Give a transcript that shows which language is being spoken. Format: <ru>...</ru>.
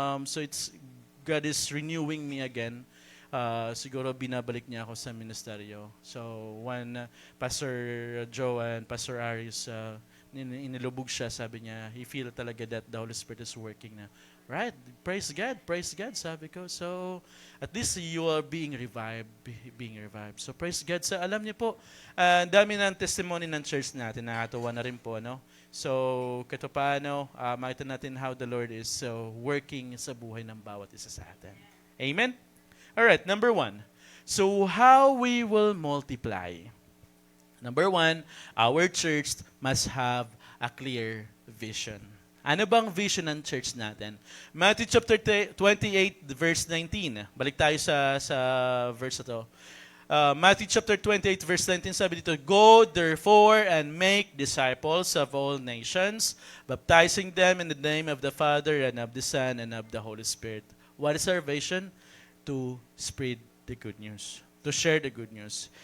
<en>So God is renewing me again.</en> <tl>Siguro binabalik niya ako sa ministeryo.</tl> <en>So when Pastor Joe and Pastor Aris</en> <tl>inilubog siya, sabi niya,</tl> <en>he feel</en> <tl>talaga</tl> <en>that the Holy Spirit is working na. Right? Praise God,</en> <tl>sabi ko.</tl> <en>So at least you are being revived. So praise God.</en> <tl>So alam niyo po, dami ng testimony ng church natin, nakakatuwa na rin po, no? So kahit paano, makita natin</tl> <en>how the Lord is working</en> <tl>sa buhay ng bawat isa sa atin.</tl> <en>Amen? Alright, number 1. So how we will multiply? Number 1, our church must have a clear vision.</en> <tl>Ano bang vision ng church natin? Matthew chapter 28, verse 19. Balik tayo sa verse na to.</tl> <en>Matthew chapter 28, verse 19,</en> <tl>sabi dito,</tl> <en>go therefore and make disciples of all nations, baptizing them in the name of the Father and of the Son and of the Holy Spirit. What is our vision? To spread the good news, to share the good news.</en>